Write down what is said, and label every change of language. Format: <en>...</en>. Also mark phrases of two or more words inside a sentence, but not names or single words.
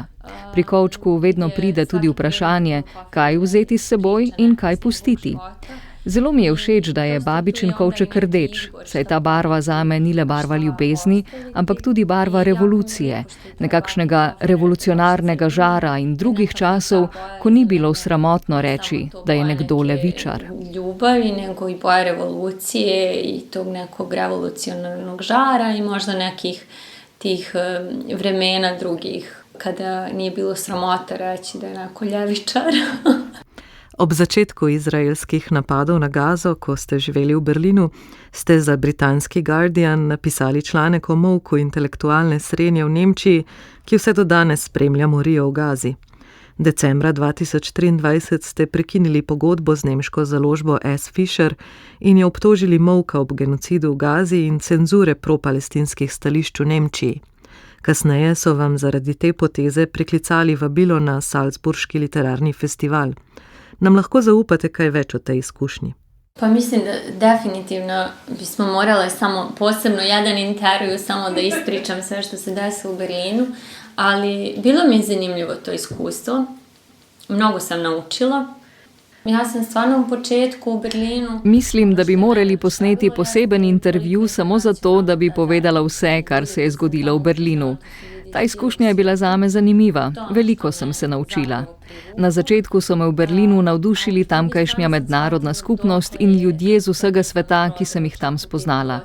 <sl>Pri kovčku vedno pride tudi vprašanje, kaj vzeti s seboj in kaj pustiti. Zelo mi je všeč, da je babičin kovček rdeč, saj ta barva zame ni le barva ljubezni, ampak tudi barva revolucije, nekakšnega revolucionarnega žara in drugih časov, ko ni bilo sramotno reči, da je nekdo levičar.</sl> <bs>Ljubavi, nego i boja revolucije i tog nekog revolucionarnog žara i možda nekih tih vremena drugih, kada nije bilo sramota reći da je neko ljevičar.</bs> <sl>Ob začetku izraelskih napadov na Gazo, ko ste živeli v Berlinu, ste za britanski Guardian napisali članek o molku intelektualne srenje v Nemčiji, ki vse do danes spremlja morijo v Gazi. Decembra 2023 ste prekinili pogodbo z nemško založbo S. Fischer in jo obtožili molka ob genocidu v Gazi in cenzure propalestinskih stališč v Nemčiji. Kasneje so vam zaradi te poteze priklicali vabilo na Salzburški literarni festival. Nam lahko zaupate kaj več o tej izkušnji?</sl> <bs>Pa mislim da definitivno bismo morale samo posebno jedan intervju samo da ispričam sve što se desilo u Berlinu, ali bilo mi je zanimljivo to iskustvo. Mnogo sam naučila. Ja sam stvarno u početku u Berlinu...</bs> <sl>Mislim, da bi morali posneti poseben intervju samo zato, da bi povedala vse, kar se je zgodilo v Berlinu. Ta izkušnja je bila zame zanimiva, veliko sem se naučila. Na začetku so me v Berlinu navdušili tamkajšnja mednarodna skupnost in ljudje z vsega sveta, ki sem jih tam spoznala.</sl>